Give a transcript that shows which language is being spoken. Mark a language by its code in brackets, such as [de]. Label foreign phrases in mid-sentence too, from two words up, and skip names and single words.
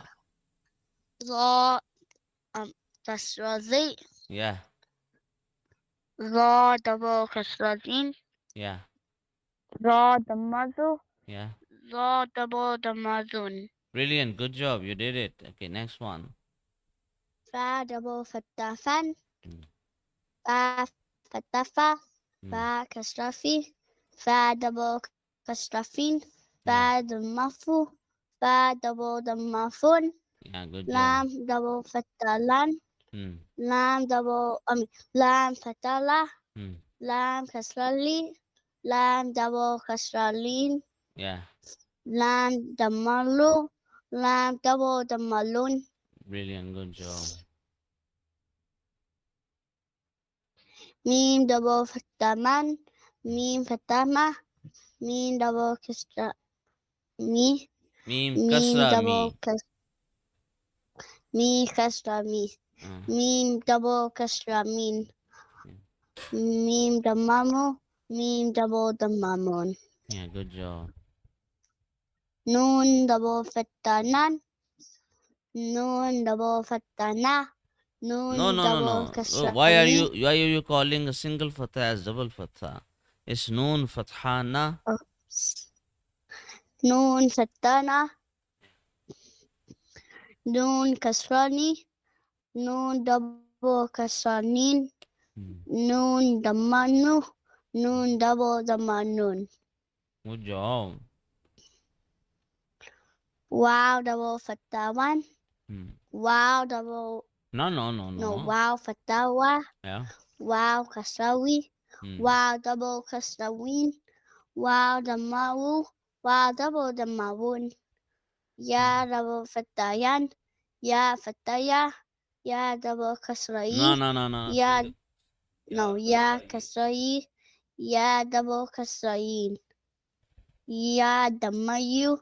[en] the kasrati Yeah. the double kasratin Yeah. the damazu Yeah. the double damazun Brilliant. Good job. You did it. Okay, next one. fa double fatafan Mm, fa fatafa mm, fa kasrafi fa double kasrafin fa yeah. damafu fa double damafun Yeah. Good job. lam double fatalan Mm, lam double lam fatala mm, lam kasrali lam double kasralin yeah. Lam damalu. Lam double damalun. Brilliant, good job. Mim double fataman. Mim fatama. Mim double kasra. Me. Meme Mim kasra me. double kas. Me kasra me. Uh, Mim double kasra min. yeah, Mim damamu. Mim double damamun. yeah, good job. Nun double fatanan. Nun double fatana. Nun No, no, no, double no. Oh, kasra why are you calling a single fatha as double fatha? It's noon fathana. Oops. Nun fatana. Nun kasrani. Nun double kasranin. Hmm, Nun damanu. Nun double damanun. good job. Wow double fatawan. Hmm. Wow double No, no, no, no no. wow fatawa. Yeah. Wow kasrawi. Hmm. Wow double kasrawin. Wow damawu. Wow double damawun. Ya Hmm. double fatayan. Ya fataya. Ya double No, kasrai. no, no, no, no. Ya Single. no Yeah, ya kasra ye. kasrai. Ya double kasrain. Ya damayu.